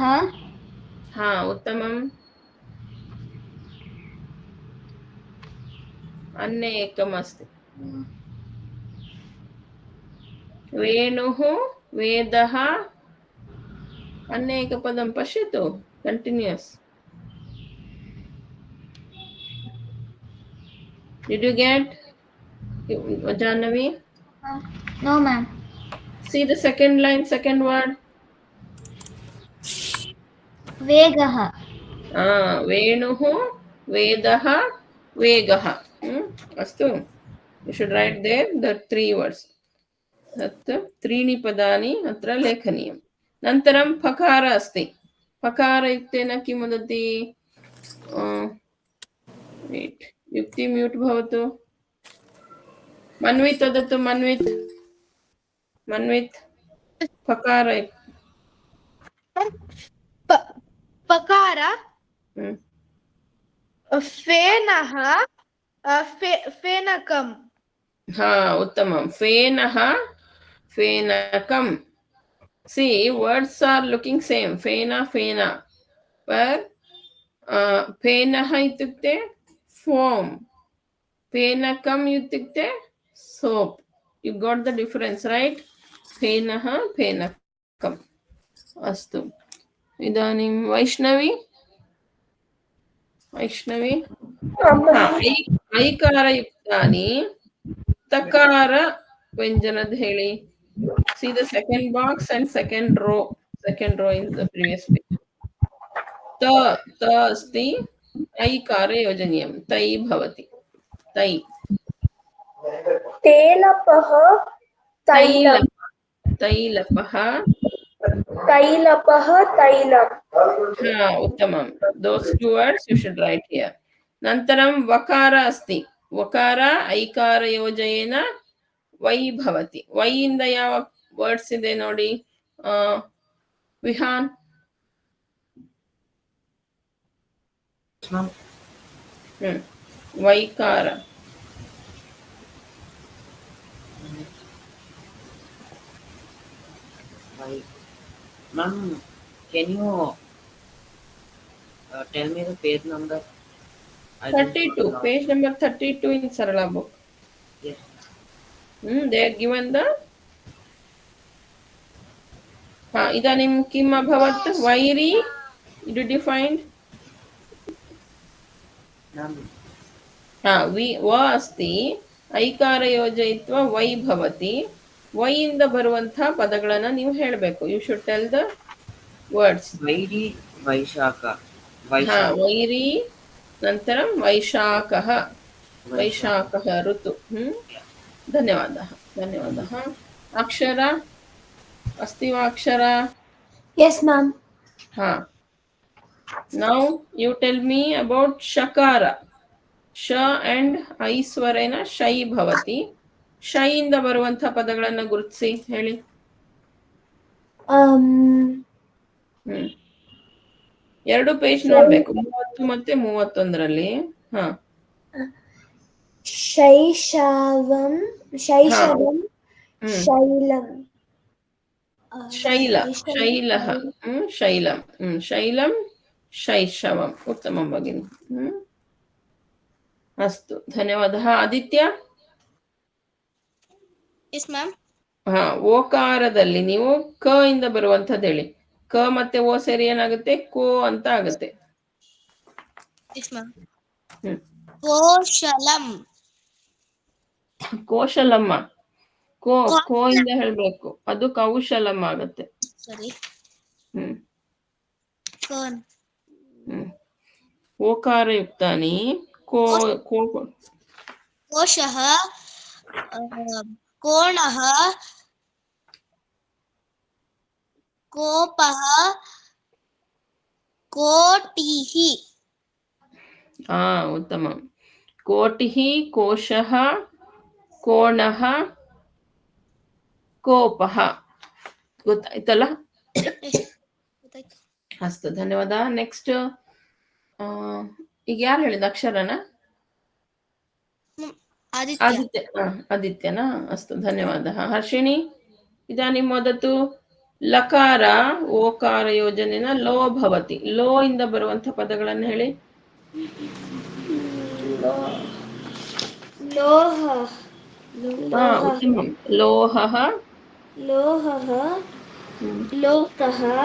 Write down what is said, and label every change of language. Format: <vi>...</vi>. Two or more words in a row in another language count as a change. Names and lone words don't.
<sa>Uttamam. अन्य एकम अस्ति. वेणुः वेदः. अन्य एकपदं पश्यतु. कंटिन्यूअस.</sa> <en>Did you get, Jannavi? No ma'am. See the second line, second word.</en> <sa>वेगः वेणुः, वेदः, वेगः. अस्तु.</sa> <en>You should write there the 3 words.</en> <sa>तत् 3 पदानि अत्र लेखनीयं. नन्तरं फकार अस्ति. फकारयुक्तेन किं वदति? वेट्, युक्ति म्यूट् भवतु. मन्वित् वदतु, मन्वित् फकार. पकार हम्म, फेनः फेनकम् उत्तमं. फेनः, फेनकं.</sa> <en>See, words are looking same.</en> <sa>Fena, fena. But फेनः इत्युक्ते foam. फेनकम् इत्युक्ते soap.</sa> <en>You got the difference, right?</en> <sa>फेनः, फेनकम्. अस्तु. इदानीं वैष्णवी. ऐकारयुक्तानि तकार</sa> <kn>ವ್ಯಂಜನದ ಹೇಳಿ.</kn> <en>See the second box and second row in the previous page.</en> <sa>त अस्ति, ऐकार योजनीयं. तै भवति. तै. तेलपः तैलं तैलपः. तैलपः तैलम् उत्तमं.</sa> <en>Those 2 words you should write here.</en> <sa>नन्तरं वकार अस्ति. वकार ऐकार योजयेन वै भवति.</sa> <kn>ವೈ ಇಂದ ಯಾವ ವರ್ಡ್ಸ್ ಇದೆ ನೋಡಿ. ವಿಹಾನ್. ವೈಕಾರ.</kn> <en>Ma'am, can you tell me the page number? 32. Page number 32 in Sarala book. Yes. They are given the.</en> <sa>इदानीं किम् अभवत्? वैरी.</sa> <en>Did you find?</en> <sa>व अस्ति, ऐकार योजयित्व वै भवति.</sa> <kn>ವೈ ಇಂದ ಬರುವಂತಹ ಪದಗಳನ್ನು ನೀವು ಹೇಳಬೇಕು.</kn> <en>you should tell the words.</en> <kn>ವೈರಿ, ವೈಶಾಖ. ವೈರಿ, ನಂತರ ವೈಶಾಖಃ.</kn> <sa>वैशाखः ऋतु. धन्यवादः. ಅಕ್ಷರ अस्ति वा अक्षर?</sa> <en>Yes, ma'am. Now you tell me about shakara.</en> <sa>ಶ and ಐ स्वरेन शै भवति.</sa> <kn>ಶೈ ಇಂದ ಬರುವಂತಹ ಪದಗಳನ್ನು ಗುರುತಿಸಿ ಹೇಳಿ. 2 ಪೇಜ್ ನೋಡ್ಬೇಕು, 30 ಮತ್ತೆ 31ರಲ್ಲಿ. ಶೈಶವಂ ಶೈಲಂ ಶೈಲಂ ಶೈಶವಂ.</kn> <sa>उत्तमं भगिनी. अस्तु, धन्यवादः. आदित्य.</sa> <en>Yes, ma'am.</en> <kn>ಓಕಾರದಲ್ಲಿ ನೀವು ಕ ಇಂದ ಬರುವಂತದ್ದು ಹೇಳಿ. ಕ ಮತ್ತೆ ಓ ಸೇರಿ ಏನಾಗುತ್ತೆ? ಕೋ ಅಂತ ಆಗುತ್ತೆ.</kn> <en>Yes, ma'am. ಕೋಶಲಂ.</en> <kn>ಕೋಶಲಮ್ಮ. ಕೋ ಇಂದ ಹೇಳ್ಬೇಕು, ಅದು ಕೌಶಲಂ ಆಗುತ್ತೆ.</kn> <en>Sorry.</en> <sa>ಓಕಾರಯುಕ್ತಾನಿ. कोशः, कोणः, कोपः, कोटिः. उत्तमं. कोटिः, कोशः, कोणः, ಕೋಪಃ.</sa> <kn>ಗೊತ್ತಾಯ್ತಲ್ಲ?</kn> <sa>अस्तु, धन्यवाद.</sa> <kn>ನೆಕ್ಸ್ಟ್ ಈಗ ಯಾರು ಹೇಳಿದ ಅಕ್ಷರನ? ಆದಿತ್ಯನಾ?</kn> <sa>अस्तु, धन्यवादः. ಹರ್ಷಿಣಿ. इदानीं वदतु. लकार ओकार योजनेन लो भवति.</sa> <kn>ಲೋ ಇಂದ ಬರುವಂತಹ ಪದಗಳನ್ನು ಹೇಳಿ.</kn> <sa>उत्तमं. लोहः, लोकः,</sa>